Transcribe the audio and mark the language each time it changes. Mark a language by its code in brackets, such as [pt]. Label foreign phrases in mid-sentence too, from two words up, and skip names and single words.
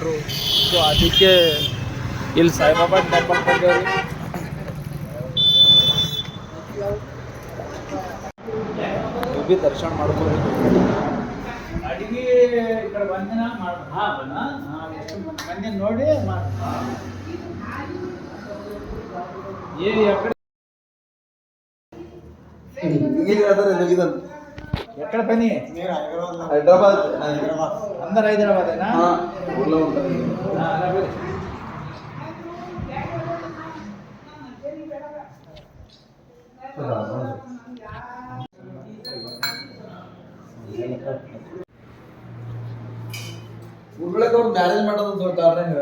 [kn] ಸೊ ಅದಕ್ಕೆ ಇಲ್ಲಿ ಸಾಯಿಬಾಬಾ ಟೆಂಪಲ್ ಬಂದೇವ್ರಿ. ನೀವು ಭೀ ದರ್ಶನ ಮಾಡ್ಬೋದು. ಅಡಿಗೆ ನೋಡಿ [te] ఎక్కడ పని? హైదరాబాద్. అందరు హైదరాబాదేనా? ఊర్లో ఉంటారు. [kn] ಊರ್ಗಳಿಗೆ ಅವ್ರು ಮ್ಯಾರೇಜ್ ಮಾಡೋದು ಹೇಳ್ತಾರೆ.